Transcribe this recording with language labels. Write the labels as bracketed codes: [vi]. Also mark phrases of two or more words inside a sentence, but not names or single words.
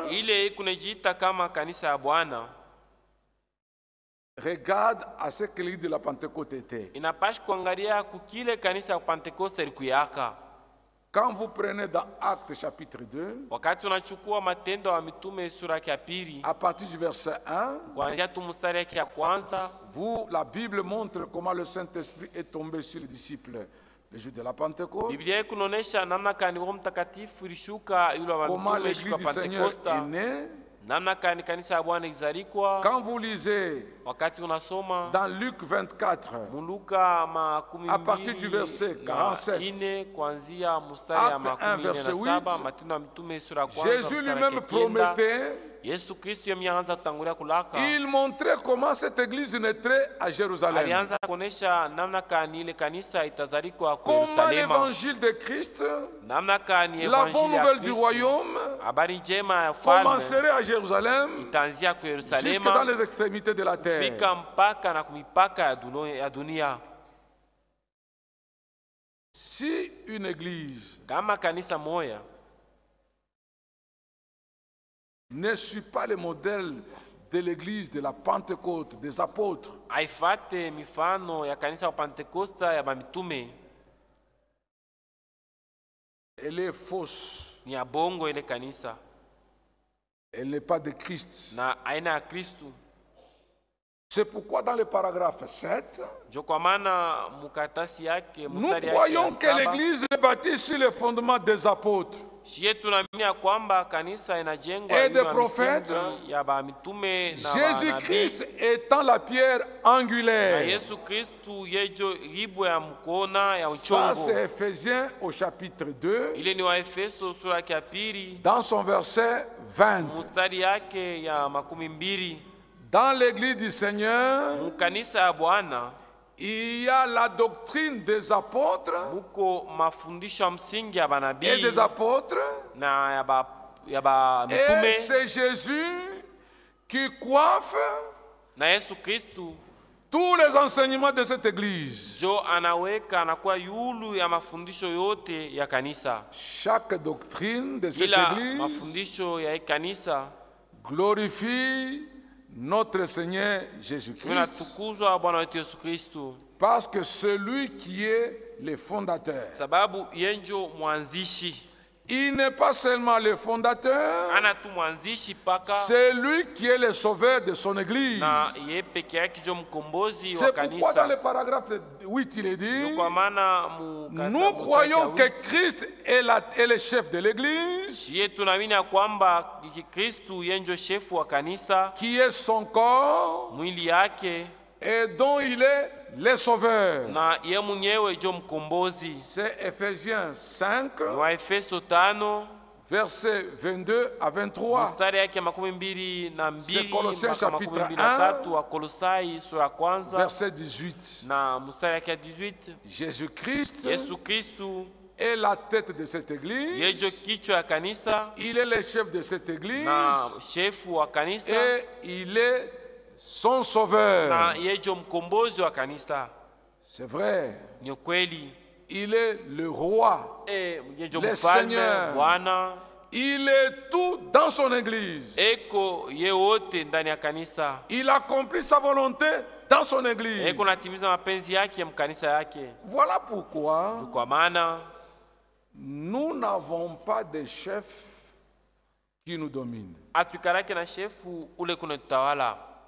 [sw] ile kunajiita kama kanisa ya Bwana [fr] regarde à ce que l'église de la Pentecôte était. [sw] inapashi kuangalia kukile kanisa ya Pentekoste ilikuyaka. [fr] Quand vous prenez dans Actes chapitre 2, [sw] Wakati unachukua Matendo ya Mitume sura yake ya pili [fr] à partir du verset 1, [sw] kuanzia tu mstari yake ya kwanza, [fr] la Bible montre comment le Saint-Esprit est tombé sur les disciples le jour de la Pentecôte, [sw] Biblia kunaonesha namna kani Roho Mtakatifu ilishuka yule wa [fr] comment [sw] mitume siku [fr] l'église [sw] ya [fr] du Seigneur [sw] Pentekosta, [fr] est née. [sw] namna kani kanisa ya Bwana izalikwa. [fr] Quand vous lisez [sw] Wakati unasoma [fr] dans Luc 24, [sw] Muluka makumi [fr] à partir du verset 47, [sw] ine kuanzia mstari ya [fr] Acte 1, [sw] makumi [fr] verset [sw] ine na saba, 8, Matendo ya Mitume sura ya kwanza Jésus mstari [fr] lui-même [sw] yake kenda, [fr] promettait, [sw] Yesu Kristo yemianza kutangulia kulaka, [fr] il montrait comment cette église naîtrait à Jérusalem. [sw] alianza kuonesha namna kani ile kanisa itazalikwa kwa [fr] Comment [sw] Yerusalema, [fr] l'évangile de Christ, [sw] namna kani [fr] la bonne [sw] evanjili ya [fr] nouvelle du [sw] Kristo, [fr] royaume, [sw] habari njema ya ufalme [fr] commencerait à Jérusalem [sw] itaanzia kwa [fr] jusque dans [sw] Yerusalema [fr] les extrémités de la terre. [sw] fika mpaka na kumipaka ya dunia. [fr] Si une église [sw] Kama kanisa moya [fr] ne suit pas le modèle de l'église de la Pentecôte, des apôtres, [sw] haifate mifano ya kanisa wa Pentekosta ya mamitume, [fr] elle est fausse. [sw] ni ya bongo ile kanisa [fr] Elle n'est pas de Christ. [sw] na aina ya Kristu. [fr] C'est pourquoi dans le paragraphe 7, [sw] Jo kwa maana mukatasi yake [fr] nous [sw] mstari yake [fr] croyons [sw] ya [fr] que [sw] saba, [fr] l'église est bâtie sur le fondement des apôtres [sw] shie tunaamini ya kwamba kanisa inajengwa [fr] et [sw] juu [fr] des [sw] ya [fr] prophètes, [sw] misingi ya mitume na [fr] Jésus-Christ [sw] manabii, [fr] étant la pierre [sw] na [fr] angulaire. [sw] Yesu Kristu yejo ribo ya mkona ya [fr] Ça, [sw] uchongo. [fr] c'est Ephésiens au chapitre 2, [sw] Ile ni wa Efeso sura yake ya pili [fr] dans son verset 20. [sw] mstari yake ya makumi mbili. [fr] Dans l'église du Seigneur, [sw] Mukanisa ya Bwana [fr] il y a la doctrine des apôtres [sw] muko mafundisho ya msingi ya [fr] et [sw] banabii [fr] des apôtres. [sw] na ya ba mitume, [fr] Et c'est Jésus qui coiffe [sw] na Yesu Kristu [fr] tous les enseignements de cette église. [sw] jo anaweka anakuwa yulu ya mafundisho yote ya kanisa. [fr] Chaque doctrine de cette [sw] Ila [fr] église [sw] mafundisho ya kanisa [fr] glorifie notre Seigneur Jésus-Christ, [sw] inatukuzwa Bwana wetu Yesu Kristu, [fr] parce que celui qui est le fondateur, [sw] sababu yenjo mwanzishi, [fr] il n'est pas seulement le fondateur, [sw] ana tu mwanzishi paka [fr] c'est lui qui est le sauveur de son église. [sw] na ye peke yake jo mkombozi wa [fr] C'est pourquoi dans [sw] kanisa. [fr] le paragraphe 8 il est dit, [sw] Kwa maana [fr] nous croyons que Christ est le chef de l'église, [sw] ye tunaamini ya kwamba Kristu yenjo shefu wa kanisa, [fr] qui est son corps [sw] mwili yake, [fr] et dont il est le sauveur. [sw] na ye mwenyewe jo mkombozi. [fr] C'est Ephésiens 5, [sw] Ni wa Efeso 5 [fr] versets 22 à 23. [sw] mstari yake makumi mbili na mbili [fr] C'est Colossiens [sw] mpaka [fr] chapitre [sw] makumi mbili na [fr] 1, [sw] tatu wa Kolosai sura ya kwanza [fr] Verset 18. [sw] na mstari yake ya 18. [fr] Jésus-Christ [sw] Yesu Kristu [fr] est la tête de cette église. [sw] yejo kichwa ya kanisa [fr] Il est le chef de cette église [sw] na shefu wa kanisa [fr] et il est son sauveur. [sw] na yejo mkombozi wa kanisa. [fr] C'est vrai. [sw] Ni kweli, [fr] Il est le roi. [sw] yejo [fr] Le [sw] mfalme [fr] Seigneur. [sw] Bwana, [fr] Il est tout dans son église. [sw] eko ye wote ndani ya kanisa, [fr] Il accomplit sa volonté dans son église. [sw] eko natimiza mapenzi yake mkanisa yake. [fr] Voilà pourquoi [sw] Kwa maana [fr] nous n'avons pas de chef qui nous domine. [sw] atukarake na shefu ule kuna tutawala.